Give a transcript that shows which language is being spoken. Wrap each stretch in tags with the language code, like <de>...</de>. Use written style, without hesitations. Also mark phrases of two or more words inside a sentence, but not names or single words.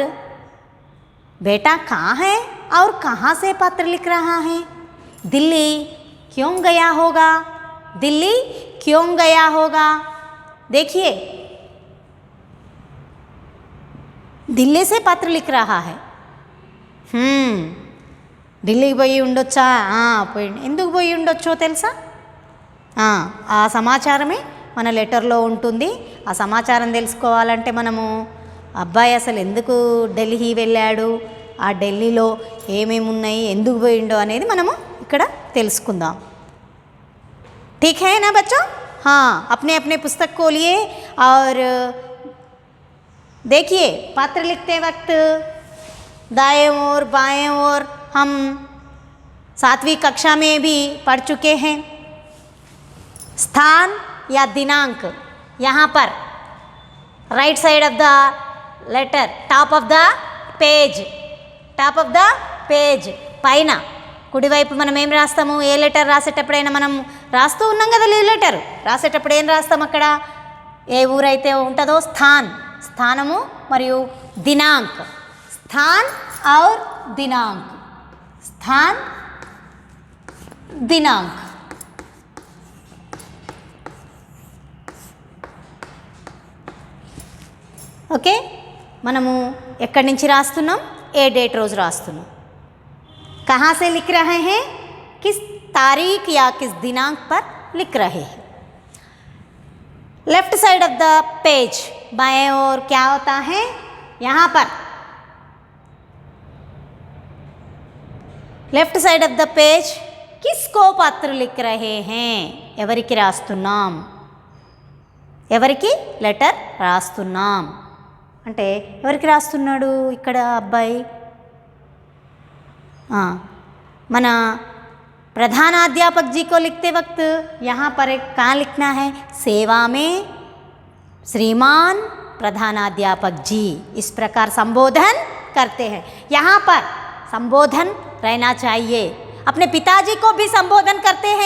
<hi>बेटा कहाँ है और कहाँ से पत्र लिख रहा है? दिल्ली क्यों गया होगा? दिल्ली क्यों गया होगा? देखिए, दिल्ली से पत्र लिख रहा है.</hi> <te>ఢిల్లీకి పోయి ఉండొచ్చా? పోయి. ఎందుకు పోయి ఉండొచ్చో తెలుసా? ఆ సమాచారమే మన లెటర్లో ఉంటుంది. ఆ సమాచారం తెలుసుకోవాలంటే మనము అబ్బాయి అసలు ఎందుకు ఢిల్లీ వెళ్ళాడు, ఆ ఢిల్లీలో ఏమేమి ఉన్నాయి, ఎందుకు పోయిండో అనేది మనము ఇక్కడ తెలుసుకుందాం.</te> <hi>ठीक है ना बच्चों? हाँ, अपने अपने पुस्तक खोलिए और देखिए, पत्र लिखते वक्त दाएं ओर बाएं ओर हम 7वीं कक्षा में भी पढ़ चुके हैं. स्थान या दिनांक यहाँ पर</hi> <en>right side of the letter, top of the page, top of the page</en> <te>పైన కుడివైపు మనం ఏం రాస్తాము? ఏ లెటర్ రాసేటప్పుడైనా మనం రాస్తూ ఉన్నాం కదా, లెటర్ రాసేటప్పుడు ఏం రాస్తాం? అక్కడ ఏ ఊరైతే ఉంటుందో స్థాన్, స్థానము మరియు దినాంక్,</te> <hi>स्थान और दिनांक, स्थान दिनांक.</hi> <te>ఓకే, మనము ఎక్కడి నుంచి రాస్తున్నాం? ఏ డేట్ రోజు రాస్తున్నాం.</te> <hi>कहाँ से लिख रहे हैं? किस तारीख या किस दिनांक पर लिख रहे हैं.</hi> <en>left side of the page</en> <hi>बाएं ओर क्या होता है? यहाँ पर</hi> <en>left side of the page</en> <hi>किसको पत्र लिख रहे हैं?</hi> <te>ఎవరికి రాస్తున్నాం? ఎవరికి లెటర్ రాస్తున్నాం అంటే ఎవరికి రాస్తున్నాడు ఇక్కడ అబ్బాయి?</te> <hi>మన प्रधानाध्यापक जी को लिखते वक्त यहाँ पर एक कहाँ लिखना है? सेवा में श्रीमान प्रधानाध्यापक जी, इस प्रकार संबोधन करते हैं. यहाँ पर संबोधन रहना चाहिए. अपने पिताजी को भी संबोधन करते हैं.</hi>